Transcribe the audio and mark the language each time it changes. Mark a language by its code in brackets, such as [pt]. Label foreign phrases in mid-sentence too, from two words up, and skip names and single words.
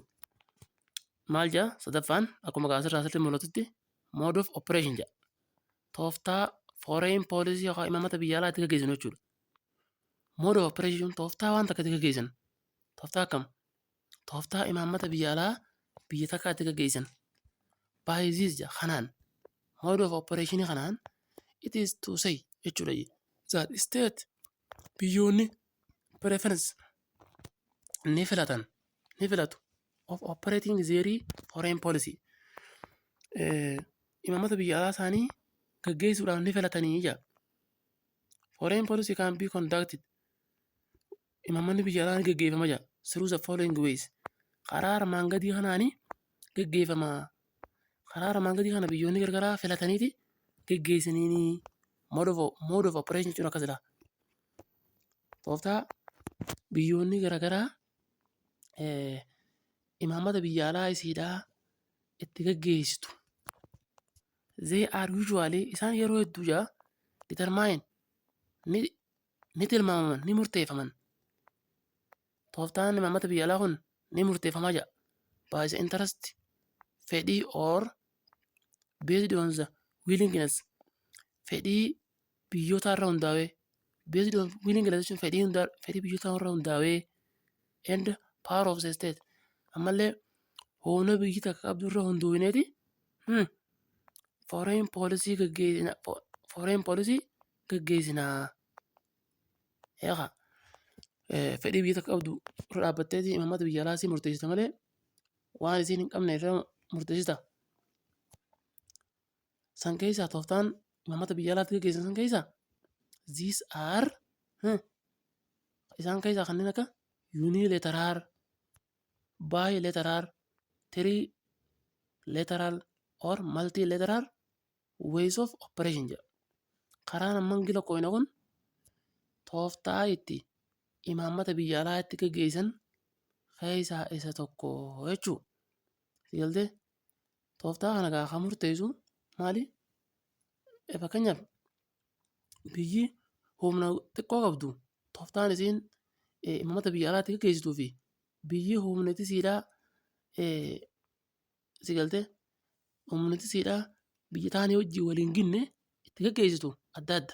[om] Maal jedha sadaffaan akkuma asirraa asirratti mul'atutti [en] mode of operation [om] jedha. Tooftaa [en] foreign policy [om] yookaan imaammata biyya alaa itti gaggeessan jechuudha. [en] Mode of operation [om] tooftaa waan takka itti gaggeessan. Tooftaa akkam? Tooftaa imaammata biyya alaa biyya takka itti gaggeessan. Baay'isiis jedha kanaan. [en] Mode of operation kanaan it is to say jechuudha. That state biyyoonni preference [om] ni filatu [en] of operating their foreign policy. [om] Imaammata biyya alaa isaanii gaggeessuudhaan ni filatanii jira. [en] Foreign policy can be conducted. [om] Imaammanni biyya alaa ni gaggeeffama jira. [en] Through the following ways. [om] Karaa armaan gadii kanaanii gaggeeffama. Karaa armaan gadii kana biyyoonni garagaraa filataniiti gaggeessaniini [en] mode of operation [om] jechuun akkasidha. Tooftaa biyyoonni garagaraa imaammata biyya alaa isiidhaa itti gaggeessitu. [en] They are usually [om] isaan yeroo hedduu jira determine ni tilmaamaman ni murteeffaman. Tooftaan imaammata biyya alaa kun ni murteeffamaa jira. [en] By the interest [om] fedhii [en] or based on the willingness [om] fedhii biyyoota irra hundaa'ee [en] based on willingness [om] jechuun fedhii biyyoota irra hundaa'ee [en] and power of the state [om] ammallee humna biyyi takka qabdu irra hundaa'eeti [en] foreign policy [om] gaggeessinaa. Eegaa fedhii biyya takka qabdu irra dhaabbatteeti imaammata biyya alaa isii murteessita malee waan isiin hin qabne irra murteessita. San keessaa tooftaan imaammata biyya alaatti gaggeessan san keessaa [en] these are [om] isaan keessaa kanneen akka [en] unilateral, bilateral, trilateral or multilateral ways of operation [om] jedha. Karaan amman gila qoyna kun tooftaa itti imaammata biyya alaa itti gaggeessan keessaa isa tokko jechuudha. Sigaltee tooftaa kana gaafa murteessu maali? Fakkeenyaaf biyyi humna xiqqoo qabdu tooftaan isiin imaammata biyya alaatti gaggeessituu fi biyyi humnati siidhaa sigaltee humnati siidhaa biyya taanii wajjin waliin ginne itti gaggeessitu adda adda.